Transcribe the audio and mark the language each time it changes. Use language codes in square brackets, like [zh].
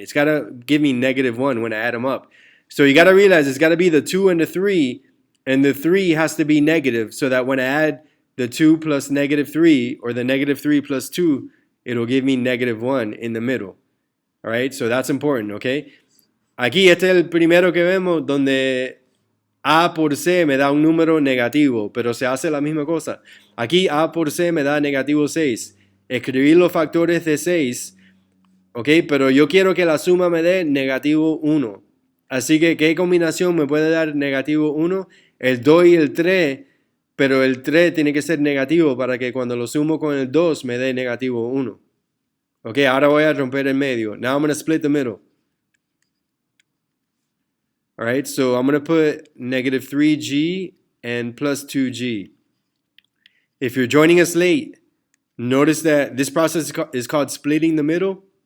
[en] It's got to give me -1 when I add them up. So you got to realize it's got to be the 2 and the 3, and the 3 has to be negative so that when I add the 2 plus -3 or the -3 plus 2, it'll give me -1 in the middle. All right, so that's important, okay? [es] Aquí este es el primero que vemos donde A por C me da un número negativo, pero se hace la misma cosa. Aquí A por C me da -6. Escribir los factores de 6, ¿ok? Pero yo quiero que la suma me dé -1. Así que, ¿qué combinación me puede dar -1? El 2 y el 3, pero el 3 tiene que ser negativo para que cuando lo sumo con el 2 me dé -1. Ok, ahora voy a romper el medio. [en] Now I'm going to split the middle. All right, so I'm going to put -3g and plus 2g. If you're joining us late, notice that this process is called splitting the middle.